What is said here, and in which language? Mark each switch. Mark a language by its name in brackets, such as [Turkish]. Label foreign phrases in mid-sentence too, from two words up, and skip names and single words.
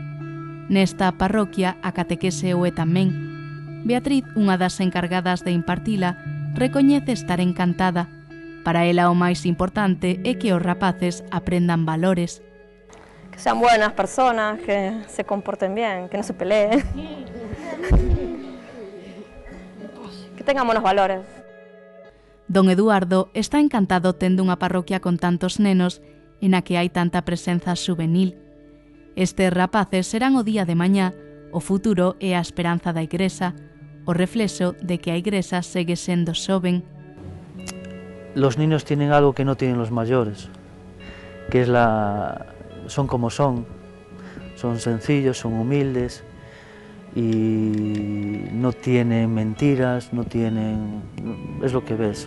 [Galician] Nesta parroquia, a catequese o é tamén. Beatriz, unha das encargadas de impartila, recoñece estar encantada. Para ela o máis importante é que os rapaces aprendan valores. [Spanish] Que sean buenas personas, que se comporten bien, que no se peleen. Que tengan buenos valores. [Galician] Don Eduardo está encantado tendo unha parroquia con tantos nenos e na que hai tanta presenza juvenil. Estes rapaces serán o día de mañá, o futuro e a esperanza da Igrexa, o reflexo de que a Igrexa segue sendo xoven. [Spanish] Los niños tienen algo que no tienen los mayores, que es son como son sencillos, son humildes y no tienen mentiras, es lo que ves.